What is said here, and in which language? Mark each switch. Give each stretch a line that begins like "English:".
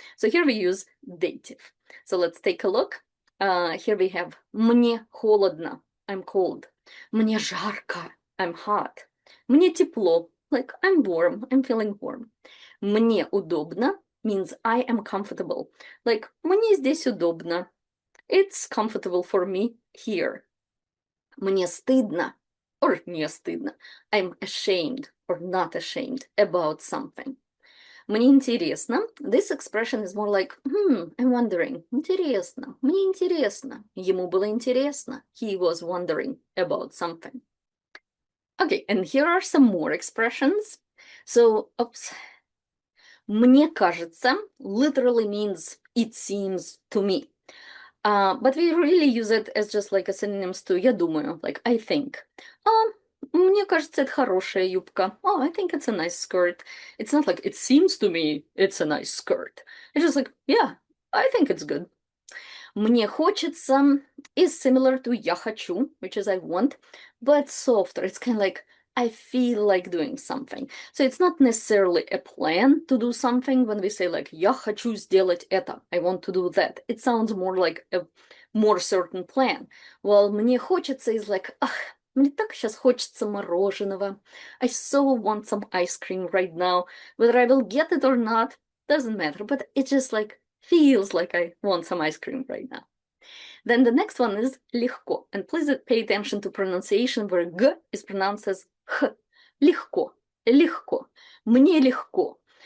English: So here we use dative. So let's take a look. Here we have
Russian: мне холодно,
English: I'm cold.
Russian: Мне жарко,
English: I'm hot.
Russian: Мне тепло,
English: like I'm warm, I'm feeling warm.
Russian: Мне удобно
English: means I am comfortable. Like
Russian: мне здесь удобно.
English: It's comfortable for me here.
Russian: Мне стыдно or не стыдно.
English: I'm ashamed or not ashamed about something.
Russian: Мне интересно.
English: This expression is more like, I'm wondering.
Russian: Интересно. Мне интересно. Ему было интересно.
English: He was wondering about something. Okay, and here are some more expressions. So,
Russian: Мне кажется
English: literally means it seems to me. But we really use it as just like a synonyms to
Russian: я думаю,
English: like I think.
Russian: Мне кажется, это хорошая юбка.
English: Oh, I think it's a nice skirt. It's not like it seems to me it's a nice skirt. It's just like, yeah, I think it's good.
Russian: Мне хочется
English: is similar to
Russian: я хочу,
English: which is I want, but softer. It's kind of like I feel like doing something. So it's not necessarily a plan to do something when we say like
Russian: я хочу сделать это,
English: I want to do that. It sounds more like a more certain plan. While
Russian: мне хочется
English: is like,
Russian: мне так сейчас хочется мороженого.
English: I so want some ice cream right now. Whether I will get it or not, doesn't matter. But it just like feels like I want some ice cream right now. Then the next one is
Russian: легко.
English: And please pay attention to pronunciation where G is pronounced as H.
Russian: Легко. Легко. Мне легко.